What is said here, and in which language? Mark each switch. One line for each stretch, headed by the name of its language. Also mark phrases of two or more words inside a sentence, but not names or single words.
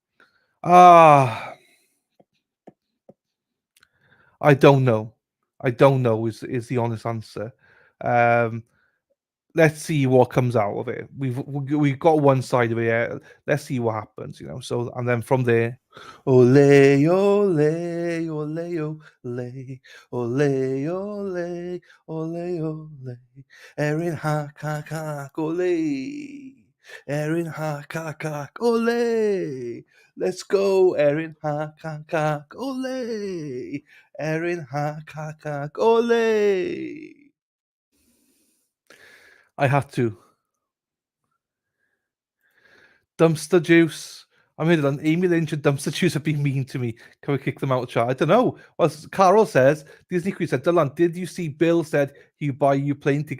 English: I don't know. I don't know is the honest answer. Let's see what comes out of it. We've got one side of it. Yeah. Let's see what happens, you know. So and then from there, ole ole ole ole ole ole ole ole, Erin ha ha ha ole, Erin ha ha ha ole. Let's go, Erin ha ha ha ole, Erin ha ha ha ole. I had to. Dumpster Juice. I mean, on Amy Lynch and Dumpster Juice have been mean to me. Can we kick them out of chat? I don't know. Well, Carol says, Disney Queen said, Dylan, did you see Bill said he buy you plane ticket?